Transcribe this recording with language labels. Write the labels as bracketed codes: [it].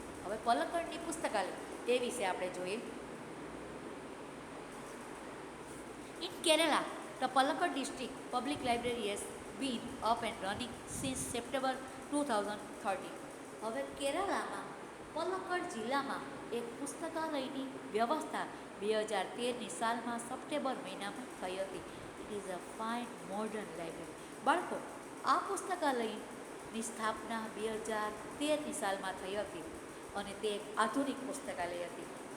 [gu] હવે પલક્કડની પુસ્તકાલય એ વિશે આપણે જોઈએ. [en] In Kerala, the Palakkad district public library has been up and running since September 2013. [gu] હવે કેરાલામાં પલક્કડ જિલ્લામાં એક પુસ્તકાલયની વ્યવસ્થા 2013ની સાલમાં સપ્ટેમ્બર મહિનામાં થઈ હતી. [en] It is a fine modern library. [gu] બાળકો, આ પુસ્તકાલયની સ્થાપના 2013ની સાલમાં થઈ હતી અને તે એક આધુનિક પુસ્તકાલય હતી.